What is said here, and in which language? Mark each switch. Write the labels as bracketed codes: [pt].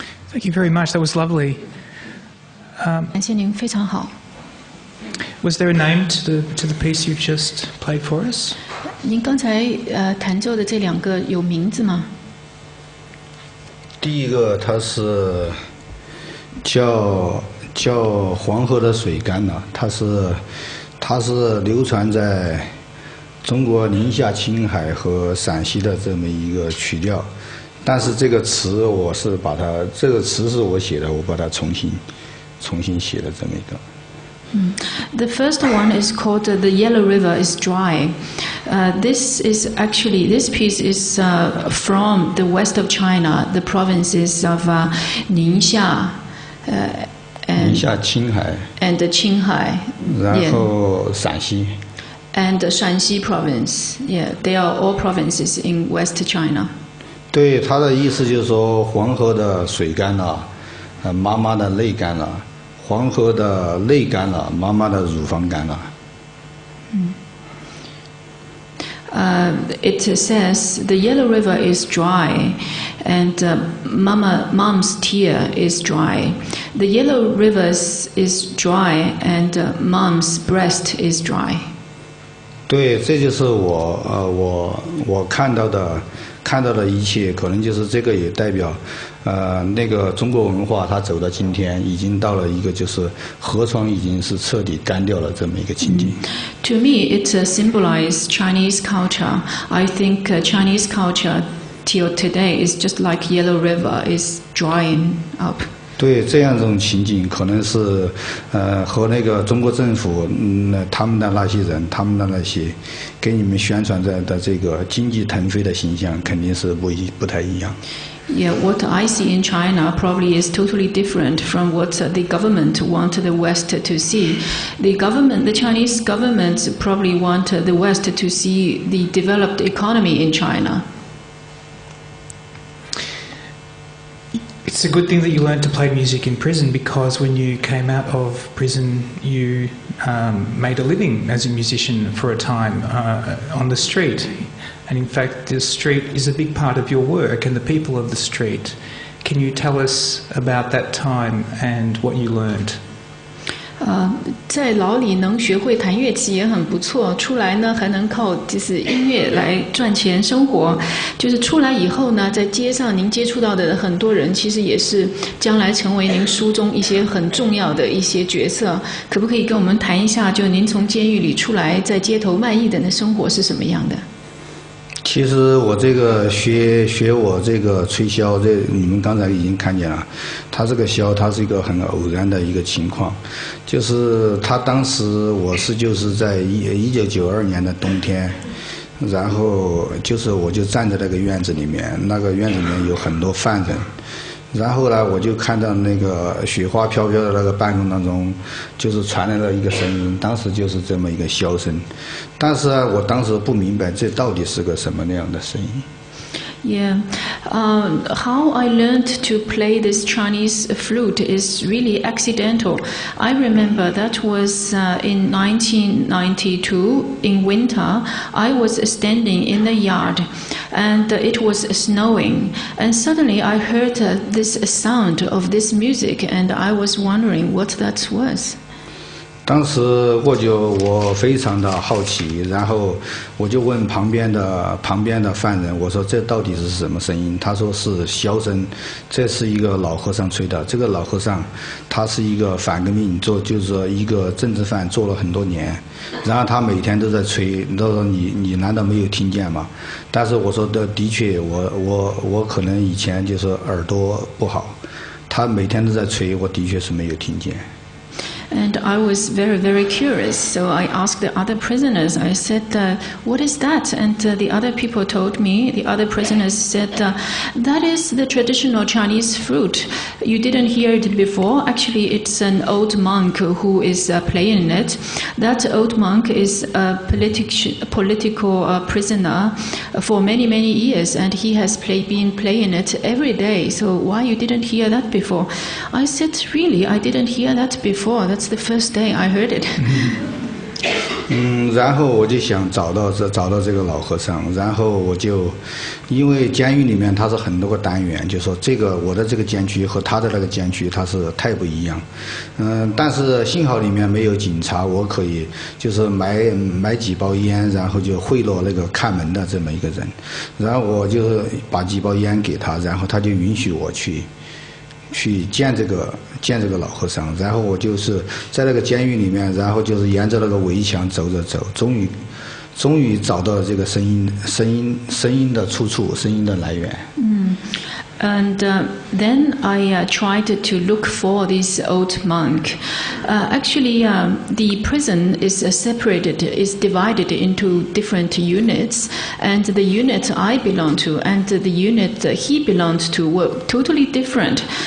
[en] Thank you very much. That was lovely. [zh] 感谢您，非常好。 [en] Was there a name to the piece you've just played for us? [zh] 您刚才弹奏的这2个有名字吗？第一个它是叫黄河的水干了，它是流传在中国宁夏、青海和陕西的这么一个曲调，但是这个词这个词是我写的，我把它重新写了这么一个。 [en] The first one is called "The Yellow River is Dry." This piece is from the west of China, the provinces of Ningxia, [zh] 宁夏、青海 [en] and Qinghai, [zh] 然后陕西 [en] and Shanxi province. Yeah, they are all provinces in West China. [zh] 对，他的意思就是说，黄河的水干了，妈妈的泪干了；黄河的泪干了，妈妈的乳房干了。 [en] It says the Yellow River is dry, and mom's tear is dry. The Yellow River is dry, and mom's breast is dry. [zh] 对，这就是我看到的一切，可能就是这个也代表，那个中国文化它走到今天，已经到了一个就是河床已经是彻底干掉了这么一个情景。 [en] To me, it symbolizes Chinese culture. I think Chinese culture till today is just like Yellow River is drying up. [zh] 对，这样一种情景，可能是和那个中国政府他们的那些人，他们的那些给你们宣传的这个经济腾飞的形象，肯定是不太一样。 [en] Yeah, what I see in China probably is totally different from what the government want the West to see. The Chinese government probably want the West to see the developed economy in China. It's a good thing that you learned to play music in prison, because when you came out of prison, you made a living as a musician for a time on the street. And in fact, the street is a big part of your work and the people of the street. Can you tell us about that time and what you learned? [zh] 在牢里能学会弹乐器也很不错，出来呢还能靠就是音乐来赚钱生活。就是出来以后呢，在街上您接触到的很多人，其实也是将来成为您书中一些很重要的一些角色。可不可以跟我们谈一下，就您从监狱里出来，在街头卖艺的那生活是什么样的？其实我这个学我这个吹箫，这你们刚才已经看见了，它这个箫它是一个很偶然的一个情况，就是他当时就是在1992年的冬天，然后我就站在那个院子里面，那个院子里面有很多犯人。然后呢，我就看到那个雪花飘飘的那个半空当中，就是传来了一个声音，当时就是这么一个箫声，但是啊，我当时不明白这到底是个什么那样的声音。 [en] Yeah, how I learned to play this Chinese flute is really accidental. I remember that was in 1992 in winter. I was standing in the yard and it was snowing, and suddenly I heard this sound of this music, and I was wondering what that was. [zh] 当时我非常的好奇，然后我就问旁边的犯人，我说这到底是什么声音？他说是箫声，这是一个老和尚吹的。这个老和尚他是一个反革命就是说一个政治犯，做了很多年，然后他每天都在吹。他说你难道没有听见吗？但是我说的确，我可能以前就是耳朵不好，他每天都在吹，我的确是没有听见。 [en] And I was very, very curious, so I asked the other prisoners, I said, what is that? And the other people told me, the other prisoners said, that is the traditional Chinese flute. You didn't hear it before. Actually, it's an old monk who is playing it. That old monk is a political prisoner for many, many years, and he has been playing it every day. So why you didn't hear that before? I said, really, I didn't hear that before. That's the first day I heard it. [zh] 然后我就想找到这个老和尚，然后我就，因为监狱里面它是很多个单元，就说这个我的这个监区和他的那个监区它是太不一样，但是幸好里面没有警察，我可以就是买几包烟，然后就贿赂那个看门的这么一个人，然后我就把几包烟给他，然后他就允许我去见这个老和尚，然后我就是在那个监狱里面，然后就是沿着那个围墙走，终于找到这个声音的出处，声音的来源。 [en] And then I tried to look for this old monk. Actually, the prison is separated, is divided into different units, and the unit I belong to and the unit he belonged to were totally different.